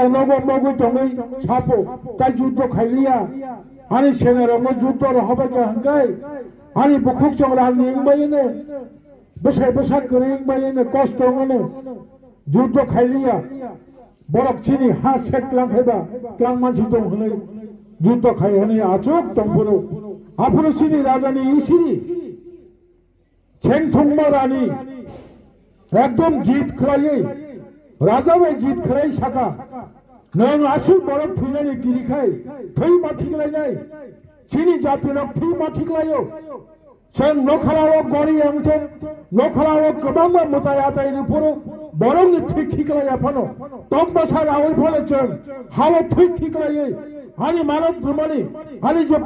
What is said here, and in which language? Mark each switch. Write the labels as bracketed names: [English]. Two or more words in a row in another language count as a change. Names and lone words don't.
[Bodo] नगो मगु दंगै सापो ताइ युद्ध खायलिया आनि सेनारावनो युद्ध रहबाय हंगाय आनि बुखुक संग्रानि इंबायने बसाय गरेंबायने कष्ट मोनो युद्ध खायलिया बरक चिनि हा सेटलां हैबा क्लां मानसि दं हनै युद्ध खायहनै आचुक दंबरो आफुरो चिनि राजानि इसिरि चेंथुंमा रानी एकदम जीत खायै राजा वे जीत खराई साका नों आसु बरफ थैनानै गिरिखाय थै माथिगलायनाय चिनि जातिनाव थै माथिगलायो जों नखराव गरि एमथों नखराव गोबां मुताय आदाय रिपरो बरंनि थै खिगलाया फानो तम बसा रावै फले जों हावा थै खिगलायै आनि मानव धर्मनि आनि जे